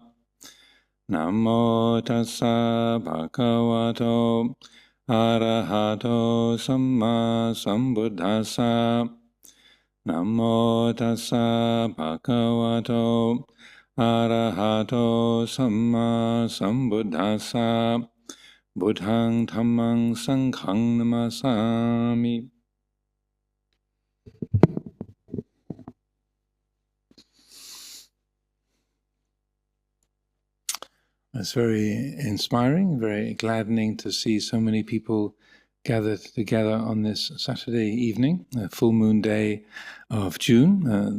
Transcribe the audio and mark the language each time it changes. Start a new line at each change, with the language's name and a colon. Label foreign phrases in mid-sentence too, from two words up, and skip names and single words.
Pali: Namo tassa bhagavato arahato samma sambuddhassa. Namo tassa bhagavato arahato samma sambuddhassa. Buddhang dhammang sanghang namasami.
English: It's very inspiring, very gladdening to see so many people gathered together on this Saturday evening, a full moon day of June.